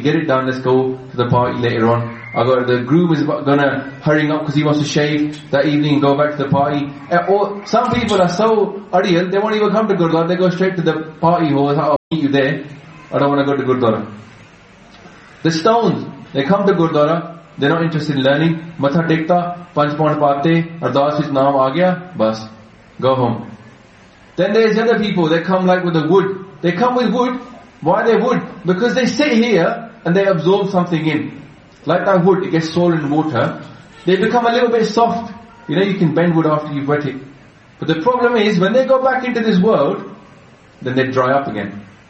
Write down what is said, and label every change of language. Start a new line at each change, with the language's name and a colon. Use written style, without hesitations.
English: Get it done. Let's go to the party later on. The groom is going to hurry up because he wants to shave that evening and go back to the party. Some people are so ariyal, they won't even come to Gurdwara. They go straight to the party hall. I'll meet you there. I don't want to go to Gurdwara. The stones, they come to Gurdwara. They're not interested in learning.
Punjabi: ਮੱਥਾ ਦੇਕਤਾ, ਪੰਜ pound ਪਾਤੇ, ਅਰਦਾਸ ਵਿਚ ਨਾਮ ਆ ਗਿਆ, ਬਸ.
English: Go home. Then there's other people. They come like with the wood. They come with wood. Why they would? Because they sit here and they absorb something in. Like that wood, it gets swollen in water. They become a little bit soft. You know, you can bend wood after you've wet it. But the problem is, when they go back into this world, then they dry up again.